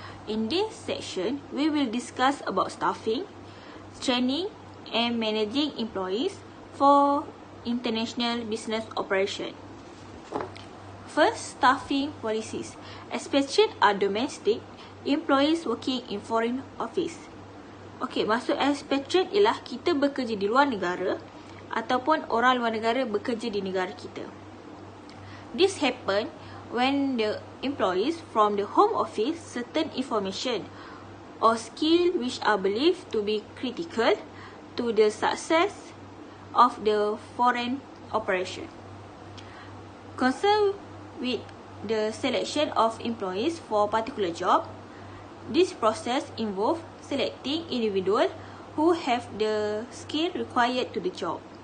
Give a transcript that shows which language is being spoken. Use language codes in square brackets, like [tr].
[en] In this section, we will discuss about staffing, training and managing employees for international business operation. First, staffing policies. Expatriate are domestic employees working in foreign office. [ms] Maksud expatriate ialah kita bekerja di luar negara ataupun orang luar negara bekerja di negara kita. [en] This happen when the employees from the home office certain information or skill which are believed to be critical to the success of the foreign operation. Concerned with the selection of employees for particular job, this process involves selecting individuals who have the skill required to the job.